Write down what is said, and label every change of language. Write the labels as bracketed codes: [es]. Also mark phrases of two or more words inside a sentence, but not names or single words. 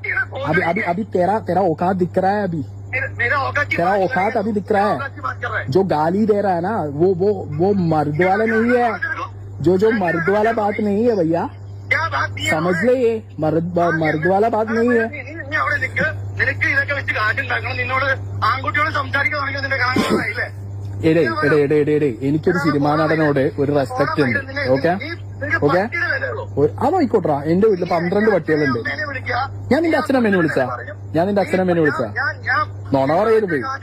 [hi] अभी तेरा औकात दिख रहा है अभी तेरा औकात अभी दिख रहा है जो गाली दे रहा है ना वो मर्द वाला नहीं है जो मर्द वाला बात नहीं है भैया समझ ले ये मर्द वाला बात नहीं है [ml] എനിക്കൊരു സിനിമാ നടനോട് ഒരു റെസ്പെക്ട് ഉണ്ട് ഓക്കെ അതായിക്കോട്ടെ എന്റെ വീട്ടില് 12 പട്ടികളുണ്ട് ഞാൻ നിന്റെ അച്ഛനമ്മേനെ വിളിച്ച നോണ പറയരുത്